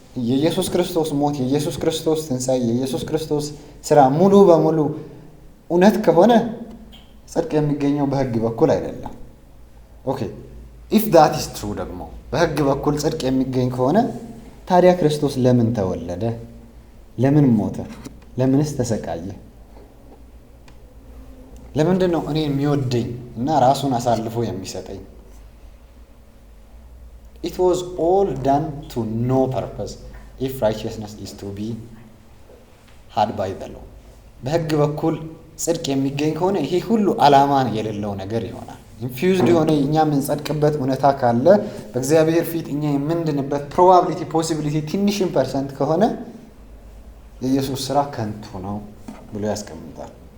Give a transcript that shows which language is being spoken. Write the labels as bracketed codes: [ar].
[am] የኢየሱስ ክርስቶስ ሞት፣ የኢየሱስ ክርስቶስ ትንሣኤ፣ የኢየሱስ ክርስቶስ ስራ ሙሉ በሙሉ እውነት ከሆነ ጽድቅ የሚገኘው በሕግ በኩል አይደለም። [en] ኦኬ ኢፍ ዳት ኢዝ ትሩ [am] ደግሞ በሕግ በኩል ጽድቅ የሚገኝ ከሆነ ታዲያ ክርስቶስ ለምን ተወለደ? ለምን ሞተ? ለምንስ ተሰቃየ? ለምንድን ነው እኔን የሚወደኝ እና ራሱን አሳልፎ የሚሰጠኝ? [en] It was all done to no purpose if righteousness is to be had by the law. [am] በሕግ በኩል ጽድቅ የሚገኝ ከሆነ ይሄ ሁሉ ዓላማ የሌለው ነገር ይሆናል። ኢንፊውዝድ የሆነ እኛ የምንጸድቅበት እውነታ ካለ በእግዚአብሔር ፊት እኛ የምንድንበት ፕሮባቢሊቲ ፖሲቢሊቲ ትንሽን ፐርሰንት ከሆነ የኢየሱስ ስራ ከንቱ ነው ብሎ ያስቀምጣል።